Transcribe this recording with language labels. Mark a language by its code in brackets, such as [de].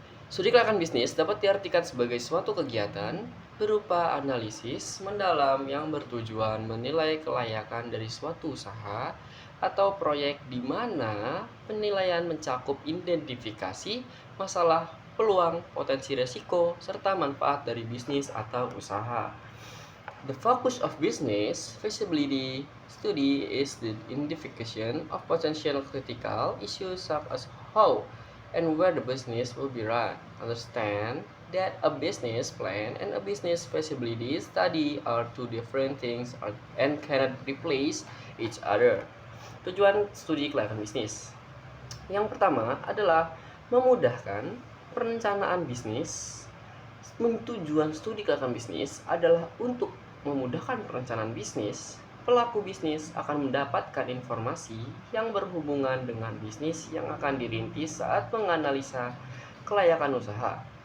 [id] Studi kelayakan bisnis dapat diartikan sebagai suatu kegiatan berupa analisis mendalam yang bertujuan menilai kelayakan dari suatu usaha atau proyek di mana penilaian mencakup identifikasi masalah, peluang, potensi resiko, serta manfaat dari bisnis atau usaha. [en] The focus of business feasibility study is the identification of potential critical issues such as how and where the business will be run. Understand that a business plan and a business feasibility study are two different things and cannot replace each other. [id] Tujuan studi kelayakan bisnis. Yang pertama adalah memudahkan perencanaan bisnis. Tujuan studi kelayakan bisnis adalah untuk memudahkan perencanaan bisnis. Pelaku bisnis akan mendapatkan informasi yang berhubungan dengan bisnis yang akan dirintis saat menganalisa kelayakan usaha.